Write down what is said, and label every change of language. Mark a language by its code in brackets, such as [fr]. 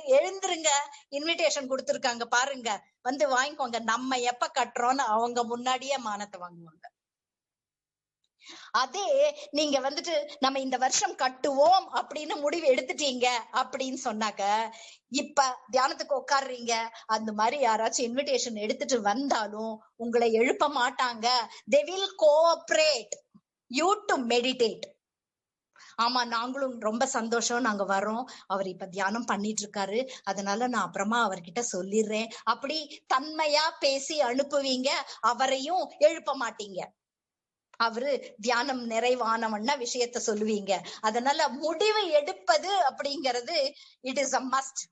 [ta] எழுந்துருங்க, இன்விடேஷன் கொடுத்துருக்காங்க பாருங்க, வந்து வாங்கிக்கோங்க. நம்ம எப்ப கட்டுறோம்னு அவங்க முன்னாடியே மானத்தை வாங்குவாங்க. அதே நீங்க வந்துட்டு நம்ம இந்த வருஷம் கட்டுவோம் அப்படின்னு முடிவு எடுத்துட்டீங்க அப்படின்னு சொன்னாக்க, இப்ப தியானத்துக்கு உட்காடுறீங்க, அந்த மாதிரி யாராச்சும் இன்விடேஷன் எடுத்துட்டு வந்தாலும் உங்களை எழுப்ப மாட்டாங்க. [en] they will cooperate you to meditate. [ta] ஆமா, நாங்களும் ரொம்ப சந்தோஷம், நாங்க வரோம், அவர் இப்ப தியானம் பண்ணிட்டு இருக்காரு, அதனால நான் அப்புறமா அவர்கிட்ட சொல்லிடுறேன் அப்படி தன்மையா பேசி அனுப்புவீங்க, அவரையும் எழுப்ப மாட்டீங்க. அவரு தியானம் நிறைவானவன்னா விஷயத்த சொல்லுவீங்க. அதனால முடிவு எடுப்பது அப்படிங்கிறது [en] It is a must.